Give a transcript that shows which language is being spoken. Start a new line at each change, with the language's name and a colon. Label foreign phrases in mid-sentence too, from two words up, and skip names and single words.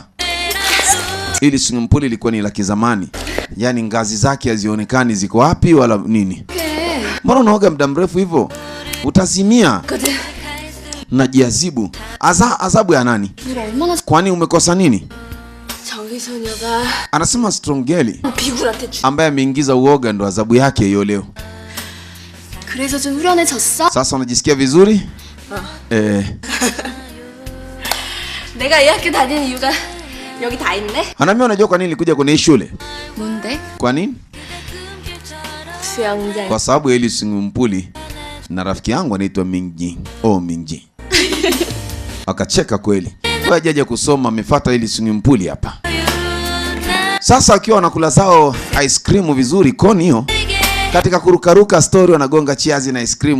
Swahili: Ili
English: swimming pool
Swahili: ilikuwa ni la kizamani, yani ngazi zake hazionekani ziko wapi wala nini. Mbona unaoga muda mrefu hivyo? Utazimia. Najiazibu. Adhabu ya nani? Kwani umekosa nini? Anasema
English: strong girl
Swahili: ambaye ameingiza uoga ndo adhabu yake hiyo leo.
Korean: 그래서 좀 후련해졌어?
Swahili: Sasa unajisikia vizuri?
Korean: 내가 이 학교 다니는 이유가 여기 다 있네.
Swahili: Anaambia, unajua kwa nini nilikuja kwenye hii shule?
Korean: 뭔데?
Swahili: Kwa nini?
Korean: 수영장.
Swahili: Kwa sababu ya ile
English: swimming pool
Swahili: na rafiki yangu anaitwa Mingji. Oh, Mingji. Akacheka kweli. Wewe hajaje kusoma, amefuata ile
English: swimming pool
Swahili: hapa. Sasa akiwa wanakula zao
English: ice cream
Swahili: vizuri koni hiyo, katika kurukaruka story wanagonga chiazi na
English: ice cream.